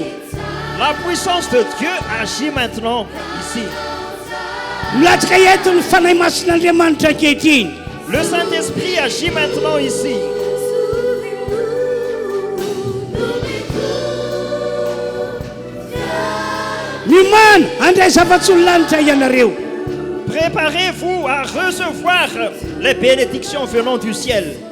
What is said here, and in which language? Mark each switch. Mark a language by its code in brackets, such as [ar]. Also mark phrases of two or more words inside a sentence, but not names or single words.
[fr] La puissance de Dieu agit maintenant ici. [mg] Milatsaka eto ny fanahy masin'Andriamanitra ankehitriny. [fr] Le Saint-Esprit agit maintenant ici. [mg] Mimana andray zava-tsy lanitra ianareo. [fr] Préparez-vous à recevoir les bénédictions venant du ciel.